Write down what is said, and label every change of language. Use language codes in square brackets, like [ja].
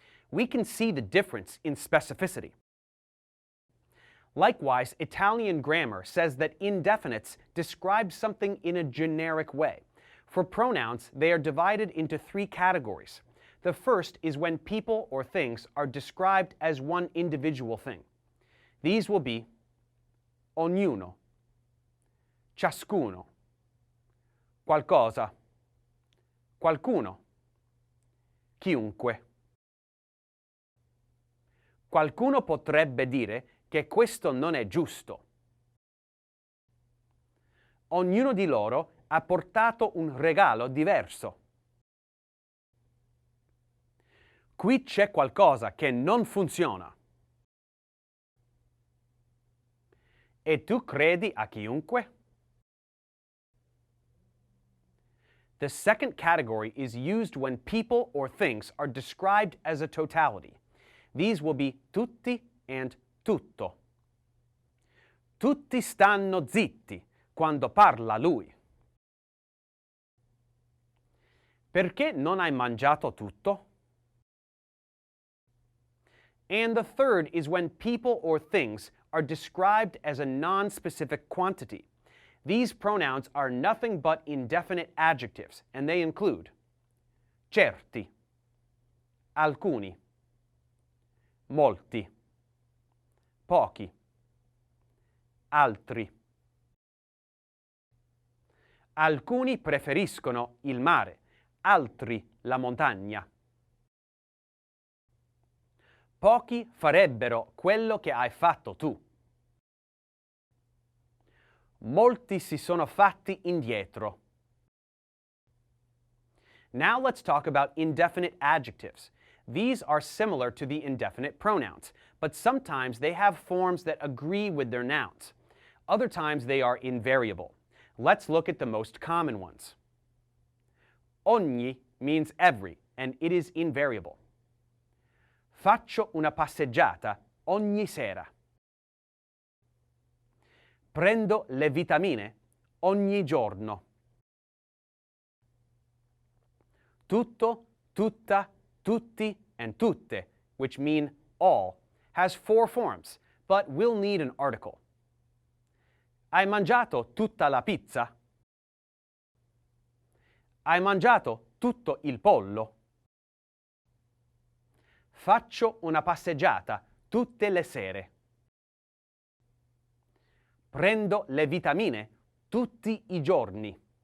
[en] We can see the difference in specificity. Likewise, Italian grammar says that indefinites describe something in a generic way. For pronouns, they are divided into 3 categories. The first is when people or things are described as one individual thing. These will be ognuno, ciascuno, qualcosa, qualcuno, chiunque. [it] Qualcuno potrebbe dire che questo non è giusto. Ognuno di loro ha portato un regalo diverso. Qui c'è qualcosa che non funziona. E tu credi a chiunque? [en] The second category is used when people or things are described as a totality. These will be tutti and tutto. [it] Tutti stanno zitti quando parla lui. Perché non hai mangiato tutto? [en] And the third is when people or things are described as a non-specific quantity. These pronouns are nothing but indefinite adjectives, and they include certi, alcuni, molti, pochi, altri. [it] Alcuni preferiscono il mare, altri la montagna. Pochi farebbero quello che hai fatto tu. Molti si sono fatti indietro. [en] Now let's talk about indefinite adjectives. These are similar to the indefinite pronouns, but sometimes they have forms that agree with their nouns. Other times they are invariable. Let's look at the most common ones. Ogni means every, and it is invariable. [it] Faccio una passeggiata ogni sera. Prendo le vitamine ogni giorno. [en] Tutto, tutta, tutti, and tutte, which mean all, has 4 forms, but will need an article. [it] Hai mangiato tutta la pizza? Hai mangiato tutto il pollo? Faccio una passeggiata tutte le sere. Prendo le vitamine tutti i giorni.